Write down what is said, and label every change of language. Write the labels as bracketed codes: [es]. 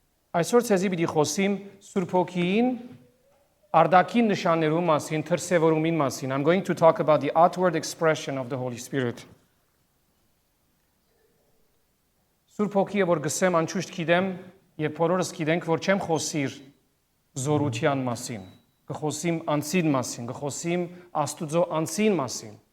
[hy] Այսօր ցեզի պիտի խոսիմ Սուրբ Հոգին արդակին նշաններու մասին, դրսևորումին մասին. [en] I'm going to talk about the outward expression of the Holy Spirit. [hy] Սուրբ Հոգիը որ գսեմ անչուշտ գիտեմ եւ բոլորս գիտենք որ չեմ խոսիր զորության մասին, կխոսիմ անձին մասին, կխոսիմ Աստուծո անձին մասին.